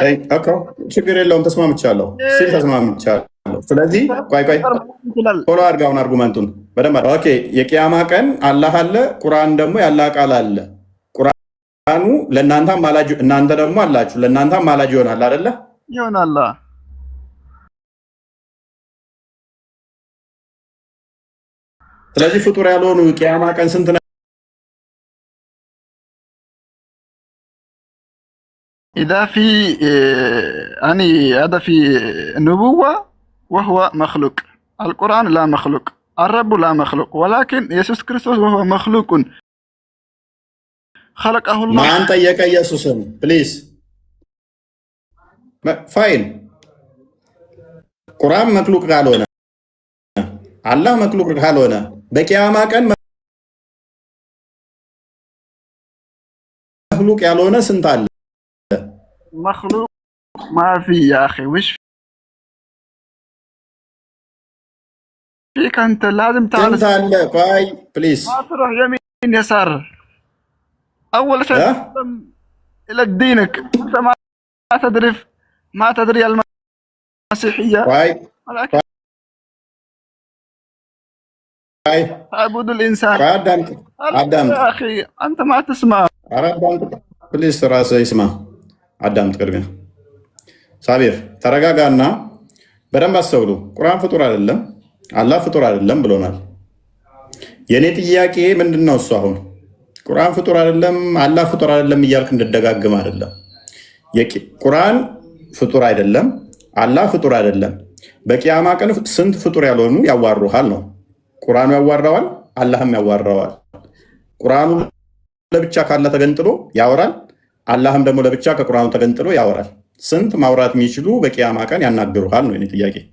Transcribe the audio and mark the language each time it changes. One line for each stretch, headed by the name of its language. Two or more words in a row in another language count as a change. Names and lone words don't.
Amharic: ችግር የለውም። ተስማምቻለሁ ሲል ተስማምቻለሁ። ስለዚህ ቆይ ፎሎ አድርጋውን አርጉመንቱን በደንብ ኦኬ። የቂያማ ቀን አላህ አለ፣ ቁርአን ደግሞ ያላህ ቃል አለ። ቁርአኑ ለእናንተ አማላጅ፣ እናንተ ደግሞ አላችሁ፣ ለእናንተ አማላጅ ይሆናል አይደለ? ይሆናል። ስለዚህ ፍጡር ያልሆኑ ቂያማ ቀን ስንት ነው?
Arabic: إذا في يعني هذا في نبوة وهو مخلوق. القرآن لا مخلوق، الرب لا مخلوق، ولكن يسوع كريستوس وهو مخلوق خلقه الله.
Amharic: ማን ጠየቀ ኢየሱስን?
English: please fine።
Amharic: ቁርአን መክሉቅ ካልሆነ አላህ መክሉቅ ካልሆነ በቂያማ ቀን መክሉቅ ያልሆነ ስንት አለ?
Arabic: مخلوق ما في يا أخي. وش فيك أنت؟ لازم تعرف
English: bye please
Arabic: ما تروح يمين يسار. أول شيء إلى دينك. أنت ما تدري المسيحية ولكن تعبد الإنسان. يا أخي أنت ما تسمع. بليز راسي اسمع
Amharic: አዳምጥ። ቅድሚያ ሳቢር ተረጋጋና በደንብ አስተውሉ። ቁርአን ፍጡር አይደለም፣ አላህ ፍጡር አይደለም ብሎናል። የኔ ጥያቄ ምንድነው? እሱ አሁን ቁርአን ፍጡር አይደለም አላህ ፍጡር አይደለም እያልክ እንድደጋግም አይደለም። ቁርአን ፍጡር አይደለም፣ አላህ ፍጡር አይደለም። በቂያማ ቀን ስንት ፍጡር ያልሆኑ ያዋሩሃል ነው። ቁርአኑ ያዋራዋል፣ አላህም ያዋራዋል። ቁርአኑ ለብቻ ካለ ተገንጥሎ ያወራል፣ አላህም ደግሞ ለብቻ ከቁርአኑ ተገንጥሎ ያወራል። ስንት ማውራት የሚችሉ በቂያማ ቀን ያናግሩሃል ነው የኔ ጥያቄ።